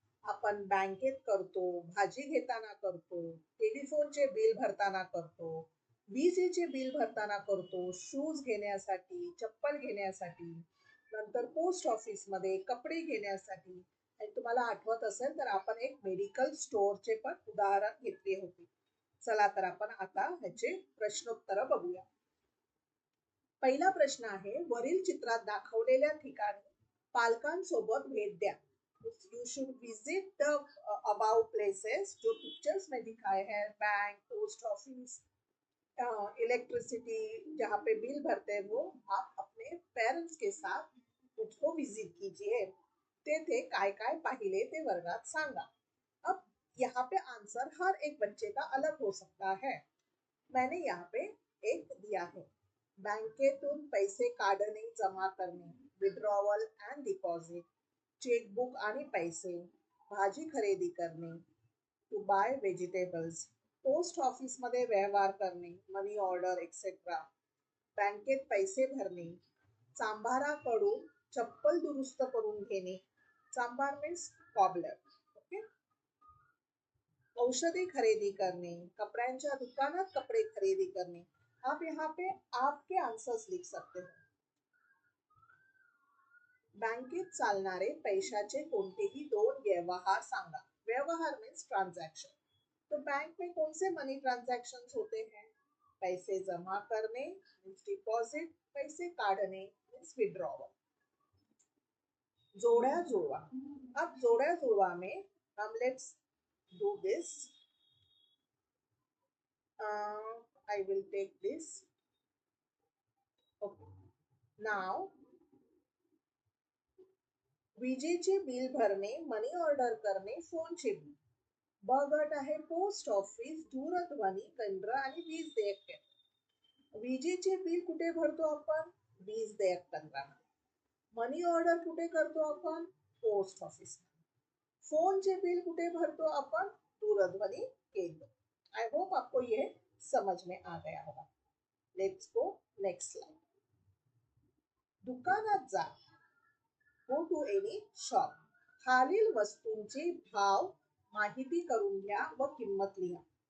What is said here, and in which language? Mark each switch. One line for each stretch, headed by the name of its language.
Marathi: आपण बँकेत करतो, भाजी घेताना करतो, टेलिफोनचे बिल भरताना करतो, विजेचे बिल भरताना करतो, शूज घेण्यासाठी, चप्पल घेण्यासाठी, नंतर पोस्ट ऑफिस मध्ये कपडे घेण्यासाठी. आणि तुम्हाला आठवत असेल तर आपण एक मेडिकल स्टोअरचे पण उदाहरण घेतले होते. चला तर आपण आता ह्याचे प्रश्नोत्तर बघूया. पहिला प्रश्न आहे, वरील चित्रात दाखवलेल्या ठिकाणी पालकांसोबत भेट द्या.
English: you should visit the about places
Hindi: जो पिक्चर्स में दिखाए हैं, बैंक, पोस्ट ऑफिस, इलेक्ट्रिसिटी, जहाँ पे बिल भरते हैं वो आप अपने पेरेंट्स के साथ उसको विजिट कीजिए.
Marathi: तेथे काय काय पाहिले ते वर्गात सांगा.
Hindi: अब यहाँ पे आंसर हर एक बच्चे का अलग हो सकता है. मैंने यहाँ पे एक दिया है,
Marathi: बँकेतून पैसे काढणे, जमा करणे,
English: withdrawal and deposit,
Marathi: चेकबुक आणि पैसे, भाजी खरेदी करणे,
English: to buy vegetables,
Marathi: post office मध्ये व्यवहार करणे, मनी ऑर्डर एक्सेट्रा, बँकेत पैसे भरणे, चांभाराकडून चप्पल दुरुस्त करून घेणे. चांभार मीन्स कॉबलर. ओके. औषधी खरेदी करणे, कपड्यांच्या दुकानात कपडे खरेदी करणे.
Hindi: आप यहाँ पे आपके आंसर्स लिख सकते हो.
Marathi: बँकेत चालणारे पैशाचे कोणतेही दोन व्यवहार सांगा. व्यवहार मीन्स ट्रांजैक्शन.
Hindi: तो बैंक में कौन से मनी ट्रांजैक्शन होते हैं?
Marathi: पैसे जमा करने मीन्स डिपॉजिट, पैसे काढणे मीन्स विड्रॉवल. जोड्या जुळवा.
Hindi: अब जोड्या जुळवा में हम
English: Let's do this. I will take this. Okay.
Marathi: Now, विजेचे बिल भरणे, मनी ऑर्डर करणे, फोनचे बिल. ब गट आहे पोस्ट ऑफिस, दूरध्वनी केंद्र आणि वीज देयक केंद्र. विजेचे बिल कुठे भरतो आपण? वीज देयक केंद्रामध्ये. मनी ऑर्डर कुठे करतो आपण? Post office. फोनचे बिल कुठे भरतो आपण? दूरध्वनी केंद्र.
Hindi: आई होप आपको ये समझ में आ गया होगा.
English: Let's go next slide.
Marathi: दुकानात जा.
English: Go to any shop.
Marathi: खालील वस्तूंचे भाव माहिती करून घ्या व किंमत लिहा.